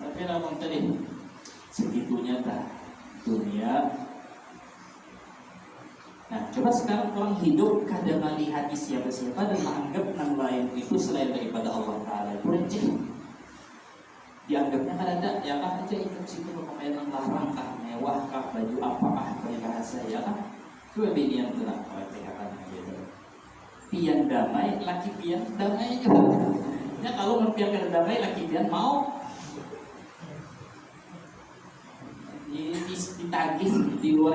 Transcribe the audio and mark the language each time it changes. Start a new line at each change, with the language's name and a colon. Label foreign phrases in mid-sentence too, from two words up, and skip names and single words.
Banjar: Tapi namun tadi segitunya dah dunia. Nah, coba sekarang orang hidup kadang melihat siapa-siapa dan menganggap yang lain itu selain daripada Allah Ta'ala itu receh. Dianggapnya kan ada, ya kan aja ikut situ berpakaian yang larang kah, mewah kah, baju apakah, pakai bahasa ya kan. Coba binian itu lah, kalau dikatakan gitu. Pian damai, laki pian damai juga. Ya kalau mempiankan damai, laki pian mau ditagih di luar kemampuannya.